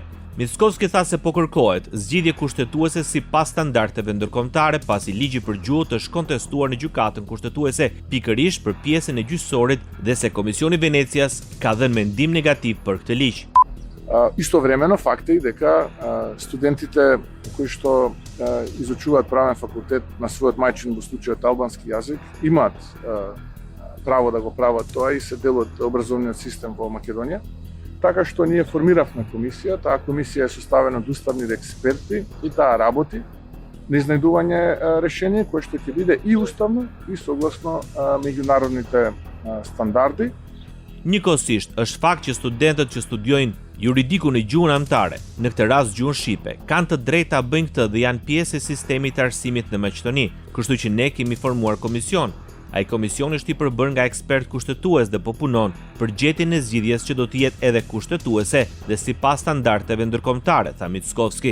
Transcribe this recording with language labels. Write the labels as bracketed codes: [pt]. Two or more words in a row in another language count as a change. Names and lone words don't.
[sq] Mickovski tha se po kërkohet zgjidhje kushtetuese sipas standardeve ndërkombëtare, pasi ligji për gjuhë është kontestuar në gjykatën kushtetuese pikërisht për pjesën e gjyqësorit dhe se Komisioni i Venecias ka dhënë mendim negativ për këtë ligj. [mk] Истовремено факт е дека студентите кои што изучуваат правен факултет на својот мајчин во случајот албански јазик имаат право да го прават тоа и се дел од образовниот систем во Македонија. Така што ние формиравме комисија, таа комисија е составена од уставни експерти и таа работи на изнајдување решение кое што ќе биде и уставно и согласно меѓународните стандарди. [sq] Njëkohësisht, është fakt që studentët që studiojnë juridiku në gjuhën anëtare, në këtë rast gjuhën shqipe, kanë të drejtë ta bëjnë këtë dhe janë pjesë e sistemit të arsimit në Maqedoni, kështu që ne kemi formuar komision. Ai komision është i përbërë nga ekspert kushtetues dhe po punon për gjetjen e zgjidhjes që do të jetë edhe kushtetuese dhe sipas standardeve ndërkombëtare, tha Mickovski.